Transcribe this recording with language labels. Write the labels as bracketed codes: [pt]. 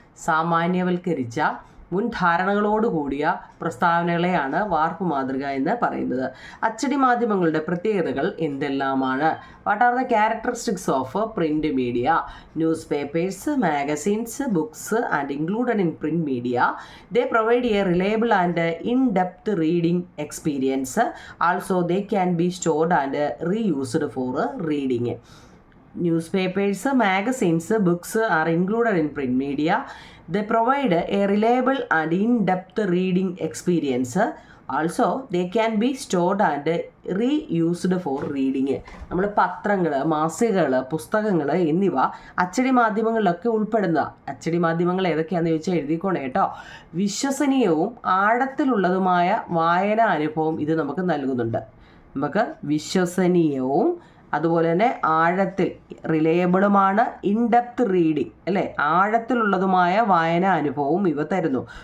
[ml] സാമാന്യവൽക്കരിച്ച മുൻധാരണകളോടുകൂടിയ പ്രസ്താവനകളെയാണ് വാർപ്പ് മാതൃക എന്ന് പറയുന്നത്. അച്ചടി മാധ്യമങ്ങളുടെ പ്രത്യേകതകൾ എന്തെല്ലാമാണ്? [en] What are the characteristics of print media? Newspapers, magazines, books and included in print media. They provide a reliable and in-depth reading experience. Also, they can be stored and reused for reading. Newspapers, magazines, books are included in print media. They provide a reliable and in-depth reading experience. Also, they can be stored and reused for reading. [ml] നമ്മൾ പത്രങ്ങൾ, മാസികകൾ, പുസ്തകങ്ങൾ എന്നിവ അച്ചടി മാധ്യമങ്ങളിലൊക്കെ ഉൾപ്പെടുന്ന അച്ചടി മാധ്യമങ്ങൾ ഏതൊക്കെയാണെന്ന് ചോദിച്ചാൽ എഴുതിക്കോണേ കേട്ടോ. വിശ്വസനീയവും ആഴത്തിലുള്ളതുമായ വായനാ അനുഭവം ഇത് നമുക്ക് നൽകുന്നുണ്ട്. നമുക്ക് വിശ്വസനീയവും അതുപോലെ തന്നെ ആഴത്തിൽ റിലയബിളുമാണ്, ഇൻഡെപ്ത് റീഡിങ് അല്ലേ, ആഴത്തിലുള്ളതുമായ വായനാ അനുഭവവും ഇവ തരുന്നു.